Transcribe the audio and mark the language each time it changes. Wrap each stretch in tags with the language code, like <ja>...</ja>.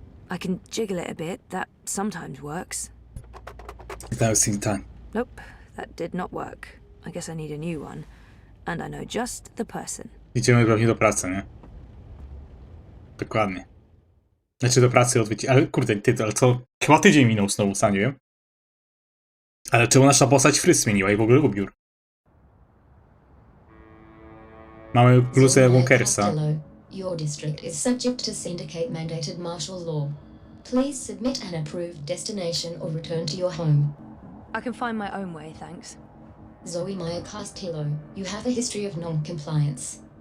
<en>I can jiggle it a bit. That sometimes works. That was in time. Nope, that did not work. I guess I need a new one. And I know just the person.</en> <pl>Idziemy pewnie do pracy, nie? Dokładnie. Znaczy do pracy odwiedzić. Ale kurde, ale co? Chyba tydzień minął znowu, sam nie wiem. Ale czemu nasza postać fryz zmieniła i w ogóle ubiór? Mamy bluzę Wonkersa.</pl> <en>Your district is subject to Syndicate-mandated martial law. Please submit an approved destination or return to your home. I can find my own way, thanks. Zoe Meyer Castillo, you have a history of non-compliance.</en>